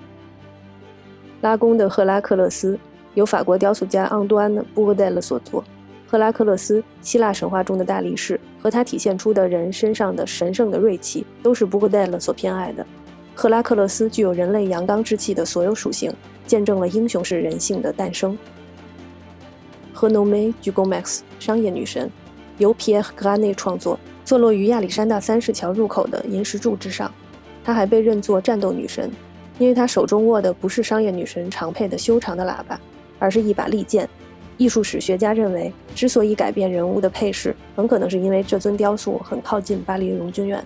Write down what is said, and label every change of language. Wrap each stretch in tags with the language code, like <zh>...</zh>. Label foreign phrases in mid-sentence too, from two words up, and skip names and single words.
<zh>拉宫的赫拉克勒斯由法国雕塑家昂多安·布厄代勒所作。赫拉克勒斯，希腊神话中的大力士，和他体现出的人身上的神圣的锐气，都是布厄代勒所偏爱的。赫拉克勒斯具有人类阳刚之气的所有属性，见证了英雄式人性的诞生。</zh> <fr>Renommée du Gomex</fr> <zh>商业女神，由皮埃尔·格拉内创作，坐落于亚历山大三世桥入口的银石柱之上。她还被认作战斗女神，因为她手中握的不是商业女神常配的修长的喇叭，而是一把利剑。艺术史学家认为，之所以改变人物的配饰，很可能是因为这尊雕塑很靠近巴黎荣军院。</zh>